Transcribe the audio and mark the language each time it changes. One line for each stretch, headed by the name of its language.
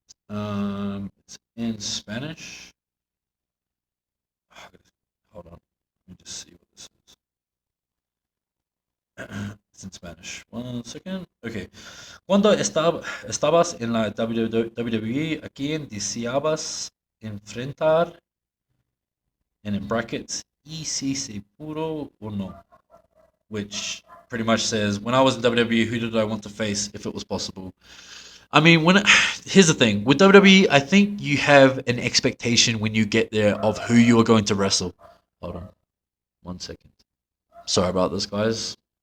English: It's in Spanish. Hold on, let me just see what this is. It's in Spanish. One second. Okay.
Spanish: Cuando estabas en la WWE, ¿a quién deseabas enfrentar?
English: And in brackets,
Spanish: y si se pudo o no.
English: Which pretty much says, when I was in WWE, who did I want to face if it was possible? I mean, here's the thing with WWE, I think you have an expectation when you get there of who you are going to wrestle. Hold on, 1 second. Sorry about this, guys.